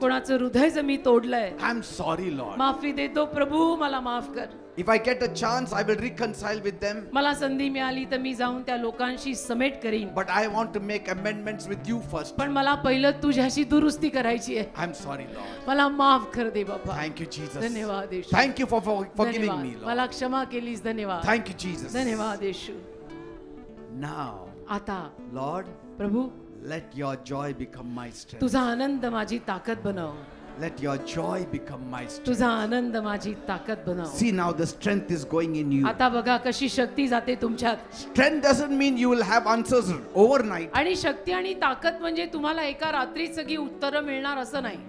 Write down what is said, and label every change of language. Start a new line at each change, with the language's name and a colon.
Marathi: कोणाचं हृदय जर मी तोडलंय,
English: I'm sorry, Lord.
Marathi: माफी देतो प्रभू, मला माफ कर.
English: If I get a chance, I will reconcile with them.
Marathi: मला संधी मिळाली तर मी जाऊन त्या लोकांशी समेट करीन,
English: But I want to make amendments with you first.
Marathi: पण मला पहिलं तुझ्याशी दुरुस्ती करायची आहे.
English: I'm sorry, Lord.
Marathi: मला माफ कर दे बाबा.
English: Thank you, Jesus.
Marathi: धन्यवाद येशू.
English: Thank you for forgiving
Marathi: धन्यवाद.
English: me, Lord.
Marathi: मला क्षमा केलीस. धन्यवाद.
English: Thank you, Jesus.
Marathi: धन्यवाद येशू.
English: Now,
Marathi: आता
English: Lord,
Marathi: Prabhu,
English: let your joy become my strength.
Marathi: तुझा आनंद माझी ताकद बनव.
English: Let your joy become my strength.
Marathi: तुझा आनंद माझी ताकद बनव.
English: See, now the strength is going in you.
Marathi: आता बघा कशी शक्ती जाते तुमच्यात.
English: Strength doesn't mean you will have answers overnight,
Marathi: आणि शक्ती आणि ताकद म्हणजे तुम्हाला एका रात्रीत सगळी उत्तरं मिळणार असं नाही,